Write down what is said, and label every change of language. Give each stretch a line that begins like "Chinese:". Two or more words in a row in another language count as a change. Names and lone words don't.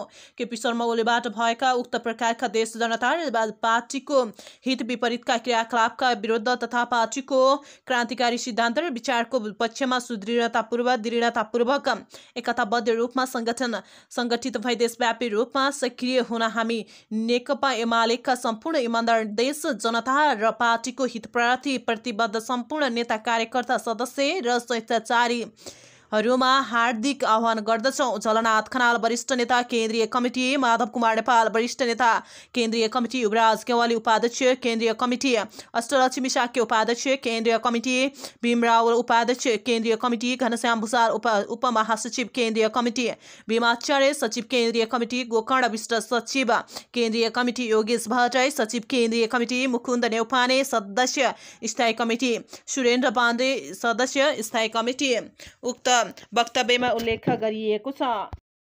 Nepali: केपी शर्मा ओलीबाट भएका उक्त प्रकारका देश, जनता र पार्टीको हित विपरीतका क्रियाकलापका विरुद्ध तथा पार्टीको क्रान्तिकारी सिद्धान्त र विचारको पक्षमा दृढतापूर्वक एकताबद्ध रूपमा सङ्गठित भई देशव्यापी रूपमा सक्रिय हुन हामी नेकपा एमालेका सम्पूर्ण इमान्दार देश, जनता र पार्टीको हितप्रति प्रतिबद्ध सम्पूर्ण नेता, कार्यकर्ता, सदस्य र स्वेच्छाचारीहरूमा हार्दिक आह्वान गर्दछौँ। झलनाथ खनाल वरिष्ठ नेता केन्द्रीय कमिटी, माधव कुमार नेपाल वरिष्ठ नेता केन्द्रीय कमिटी, युवराज केवाली उपाध्यक्ष केन्द्रीय कमिटी, अष्टलक्ष्मी साक्य उपाध्यक्ष केन्द्रीय कमिटी, भीम रावल उपाध्यक्ष केन्द्रीय कमिटी, घनश्याम भुसाल उपमहासचिव केन्द्रीय कमिटी, भीमाचार्य सचिव केन्द्रीय कमिटी, गोकर्ण विष्ट सचिव केन्द्रीय कमिटी, योगेश भट्टराई सचिव केन्द्रीय कमिटी, मुकुन्द नेउपाने सदस्य स्थायी कमिटी, सुरेन्द्र पाण्डे सदस्य स्थायी कमिटी उक्त वक्तव्यमा उल्लेख गरिएको छ।